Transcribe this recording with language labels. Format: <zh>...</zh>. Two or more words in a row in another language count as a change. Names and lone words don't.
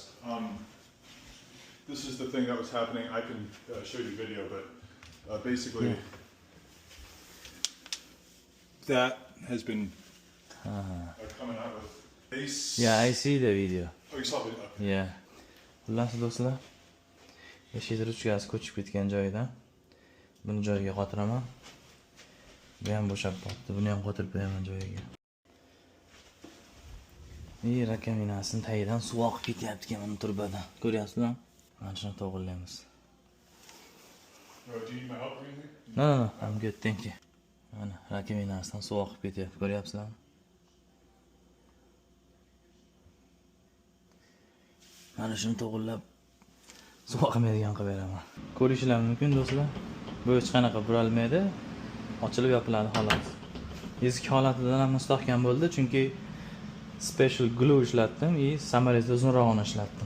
<en>This is the thing that was happening. I can show you video, but basically that has been coming out with base. Yeah, I see the video. Oh, you saw the video. Okay. Yeah.</en> <uz>Xullas do'stlar, eshik ruchkasi ko'chib ketgan joyidan buni joyiga qotiraman. Bu ham bo'shab qolibdi. Buni ham qotirib qo'yaman joyiga. Rakominasini tagidan suv oqib ketyapti mana turbadan. Ko'ryapsizmi? Mana shuni to'g'rilaymiz.</uz> <en>Do you need my help or anything? No, I'm good, thank you.</en> <uz>Mana rakominasidan suv oqib ketyapti, ko'ryapsizlarmi? Mana shuni to'g'rilab suv oqmaydigan qilib beraman. Ko'rishingiz mumkin do'stlar. Bu hech qanaqa buralmaydi. Ochilib yopiladi xolos. Eski holatidan ham mustahkam bo'ldi, chunki</uz> <en>special glue</en> <uz>ishlatdim va samolyotda uzunrog'ini ishlatdim.</uz>